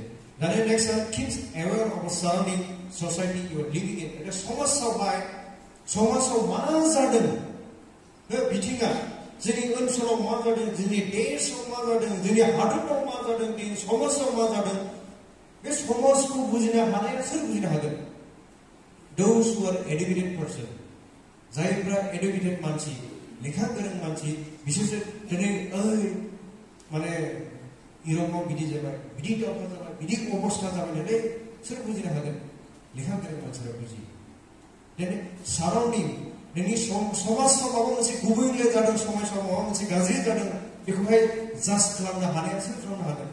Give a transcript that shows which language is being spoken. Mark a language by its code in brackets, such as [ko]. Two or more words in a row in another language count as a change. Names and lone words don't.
[en] दानि next keeps aware of surrounding society you are living in. [brx] समाजाव मा जादों बे बिथिङा जोंनि ओनसोलाव मा जादों जोंनि देशआव मा जादों जोंनि हादराव मा जादों जोंनि समाजाव मा जादों बे समाजखौ बुजिनो हानाया सोर बुजिनो हागोन? [en] Those who are educated person. [brx] जायफ्रा एडुकेटेड मानसि लेखा गोरों मानसि बिसोरसो दिनै माने इउरपआव बिदि जाबाय बिदि दावहा जाबाय बिदि अबस्था जाबाय नालाय सोर बुजिनो हागोन? लेखा गोरों मानसिफ्रा बुजियो. दिनै साराउन्डिं नोंनि समाजाव माबा मोनसे गुबुंले जादों समाजाव माबा मोनसे गाज्रि जादों बेखौहाय जास्ट खालामनो हानाया सोर खालामनो हागोन?